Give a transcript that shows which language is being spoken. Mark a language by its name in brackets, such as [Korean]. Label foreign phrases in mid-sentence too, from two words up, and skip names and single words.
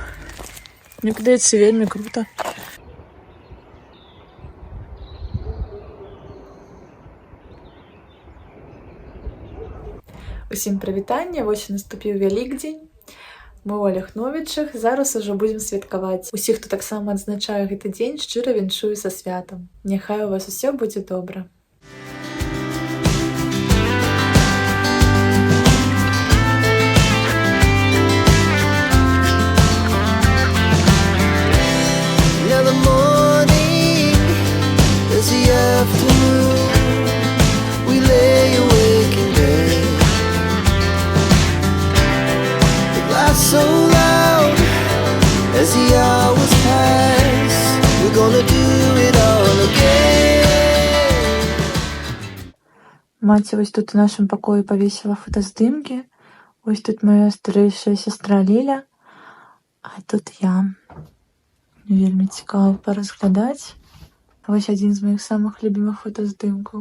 [Belarusian] Мне падаецца, вельмі круто. Усім прывітанне, вось наступіў Вялікдзень. Мы ў Аляхновічах, зараз ужо будзем святкаваць. Усіх, хто таксама адзначае гэты дзень, шчыра віншую са святам. Няхай у вас усё будзе добра. [English] Now the morning is the afternoon. We lay awake in bed. The glass so loud as the hours pass. We're gonna do it all again. [Belarusian] Маці вось тут у нашым пакоі павесіла фотаздымкі. Вось тут моя старэйшая сястра Ліля, а тут я. Вельмі цікава паразглядаць. Вось адзін з маіх самых любімых фотаздымкаў.